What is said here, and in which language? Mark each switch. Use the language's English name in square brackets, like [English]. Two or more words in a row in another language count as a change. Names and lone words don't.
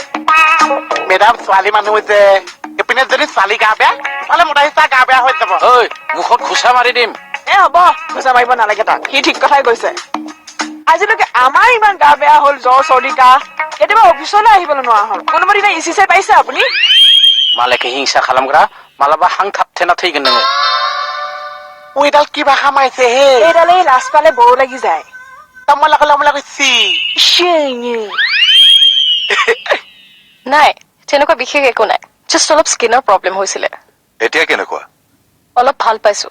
[Assamese] মেডাম ছোৱালী মানুহ যে এইপিনে যদি ছোৱালী গা বেয়া নহলে মতাহিচা গা বেয়া হৈ যাব ঐ মুখত ঘুচা মাৰি দিম এ হ'ব খোজা মাৰিব নালাগে তাক সি ঠিক কথাই কৈছে আজিলৈকে আমাৰ ইমান গা বেয়া হ'ল জ্বৰ চৰ্দি কাহ কেতিয়াবা অফিচলৈ আহিবলৈ নোৱাৰা হ'ল কোনোবা দিনা ইচিছে পাইছে আপুনি [Bodo] मालायखौ हिंसा खालामग्रा मालाबा हां थाबथेना थैगोन नोङो [Assamese] এইডাল কি ভাষা মাৰিছে হে এইডালে লাজ পালে বড়ো লাগি যায় তমলা কৈছি নাই তেনেকুৱা বিশেষ একো নাই জাষ্ট অলপ স্কিনৰ প্ৰব্লেম হৈছিলে এতিয়া কেনেকুৱা অলপ ভাল পাইছো